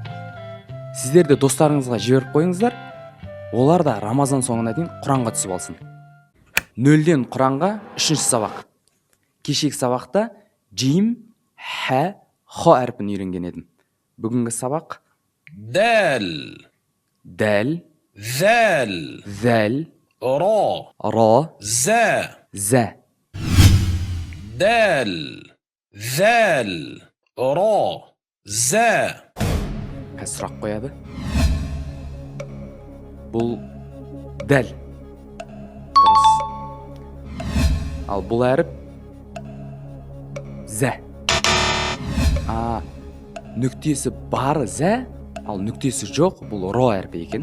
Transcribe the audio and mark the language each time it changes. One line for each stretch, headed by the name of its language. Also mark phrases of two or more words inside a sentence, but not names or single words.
Kazakh: Сіздерді достарыңызға жіберіп қойыңыздар. Олар да Рамазан соңына дейін Құранға түсіп алсын. Нөлден Құранға 3-ші сабақ. Кешегі сабақта джим, хә, хо әріпін үйренген едім. Бүгінгі сабақ
Arabic: دال
Kazakh: дәл,
Arabic: ذال
Kazakh: зәл,
Arabic: راء
Kazakh: ра,
Arabic: زاء.
Kazakh: зә.
Arabic: دال ذال راء زاء.
Kazakh: Қазір сұрақ қояды. Бұл дәл. Дұрыс. Ал бұл әріп зә. Нүктесі бары зә, ал нүктесі жоқ, бұл ро әріпі екен.